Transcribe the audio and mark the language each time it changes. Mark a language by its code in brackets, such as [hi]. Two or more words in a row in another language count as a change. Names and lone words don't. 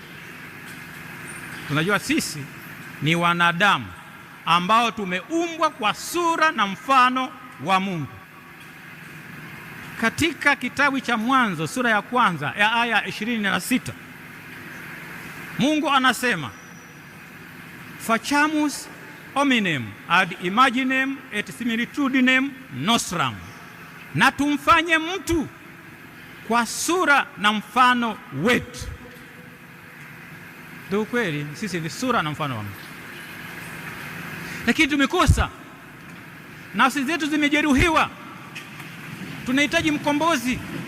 [sw] Tunajua sisi ni wanadamu ambao tumeumbwa kwa sura na mfano wa Mungu. Katika kitabu cha Mwanzo sura ya 1 ya aya 26, Mungu anasema, [la] faciamus hominem ad imaginem et similitudinem nostram, [sw] na tumfanye mtu kwa sura na mfano wetu. Ndio kweli, sisi ni sura na mfano wa Mungu, lakini tumekosa. Nafsi zetu zimejeruhiwa. Tunahitaji mkombozi.